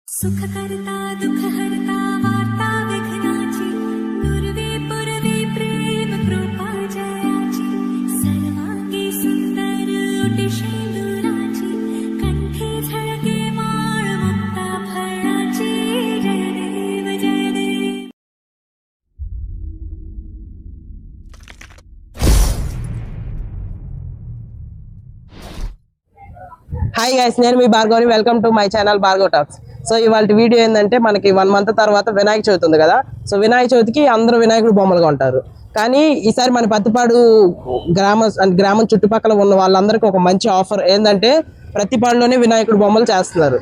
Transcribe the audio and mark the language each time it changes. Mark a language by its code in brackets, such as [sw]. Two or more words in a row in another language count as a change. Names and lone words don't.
[mr] सुखकर्ता दुःखहर्ता वार्ता विघ्नाची दुर्वे पुरवे प्रेम कृपा जयाची सर्वांगी सुंदर उटिशेंदुराची कंठे झळके माळ मुक्ता फळाची जय देव जय देव. [en] hi guys, [te] నేను మీ భార్గవి. [en] Welcome to my channel భార్గవ్ టాక్స్. [te] సో ఇవాళ వీడియో ఏంటంటే, మనకి 1 మంత్ తర్వాత వినాయక చవితి ఉంది కదా. సో వినాయక చవితికి అందరూ వినాయకుడు బొమ్మలుగా ఉంటారు. కానీ ఈసారి మన పత్తిపాడు గ్రామం చుట్టుపక్కల ఉన్న వాళ్ళందరికీ ఒక మంచి ఆఫర్ ఏంటంటే, ప్రతిపాడులోనే వినాయకుడు బొమ్మలు చేస్తున్నారు.